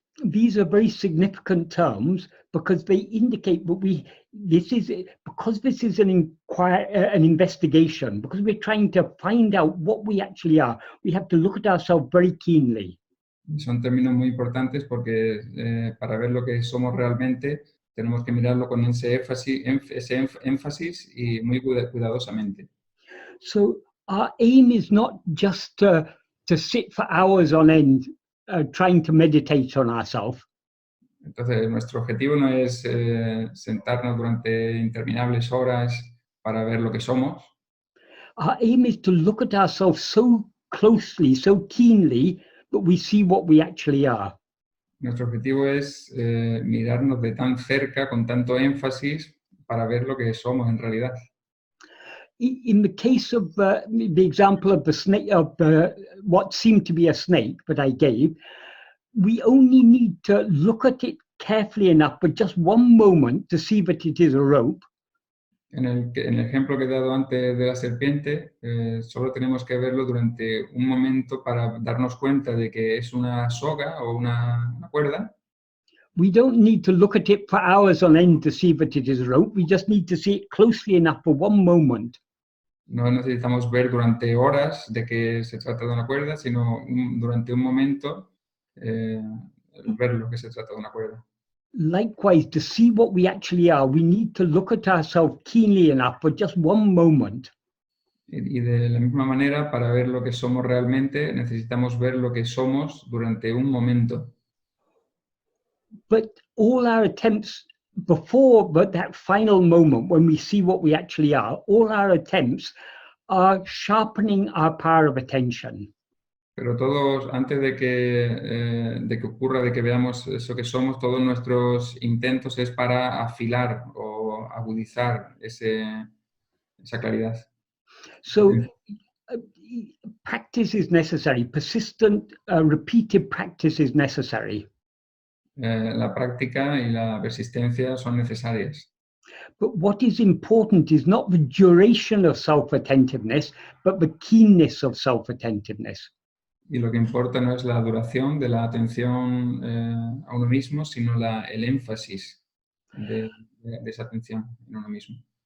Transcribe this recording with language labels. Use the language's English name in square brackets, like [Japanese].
[English] These are very significant terms because they indicate that this is an investigation, because we're trying to find out what we actually are. We have to look at ourselves very keenly. [Spanish] Son términos muy importantes porque para ver lo que somos realmente tenemos que mirarlo con ese énfasis y muy cuidadosamente. [English] So our aim is not just to sit for hours on end trying to meditate on ourselves. [Spanish] Entonces, nuestro objetivo no es sentarnos durante interminables horas para ver lo que somos. [English] Our aim is to look at ourselves so closely, so keenly, that we see what we actually are. [Spanish] Nuestro objetivo es mirarnos de tan cerca, con tanto énfasis, para ver lo que somos en realidad. [English] In the case of the example of the snake, of what seemed to be a snake that I gave, we only need to look at it carefully enough for just one moment to see that it is a rope. [Spanish] En el ejemplo que he dado antes de la serpiente, solo tenemos que verlo durante un momento para darnos cuenta de que es una soga o una cuerda. [English] We don't need to look at it for hours on end to see that it is a rope. We just need to see it closely enough for one moment. [Spanish] No necesitamos ver durante horas de que se trata de una cuerda, sino durante un momento ver lo que se trata de una cuerda. [English] Likewise, to see what we actually are, we need to look at ourselves keenly enough for just one moment. [Spanish] Y de la misma manera, para ver lo que somos realmente, necesitamos ver lo que somos durante un momento. [English] But all our attempts before that final moment when we see what we actually are, all our attempts are sharpening our power of attention. [Spanish] Pero todos, antes de que ocurra, de que veamos eso que somos, todos nuestros intentos es para afilar o agudizar esa claridad. [English] So practice is necessary. Persistent, repeated practice is necessary. [Spanish] La práctica y la persistencia son necesarias. [English] But what is important is not the duration of self-attentiveness, but the keenness of self-attentiveness. [Spanish] Y lo que importa no es la duración de la atención a uno mismo, sino el énfasis de esa atención en uno mismo.